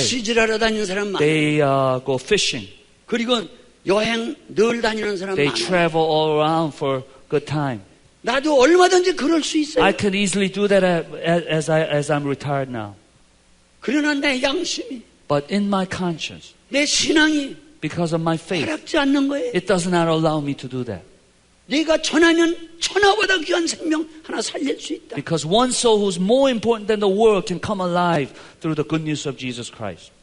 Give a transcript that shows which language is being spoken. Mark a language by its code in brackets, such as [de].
[ko] 낚시질하러 다니는 사람 많아요. [en] They go fishing. [ko] 그리고 여행 늘 다니는 사람 [en] They [ko] 많아요. [en] travel all around for good time. [ko] 나도 얼마든지 그럴 수 있어요. [en] I can easily do that as I'm retired now. [ko] 그러나 내 양심이, [en] But in my conscience, [ko] 내 신앙이 [en] because of my faith, [ko] 허락지 않는 거예요. [en] it does not allow me to do that. [ko] 네가 전하면 천하보다 귀한 생명 하나 살릴 수 있다. [en] Because one soul who's more important than the world can come alive through the good news of Jesus Christ.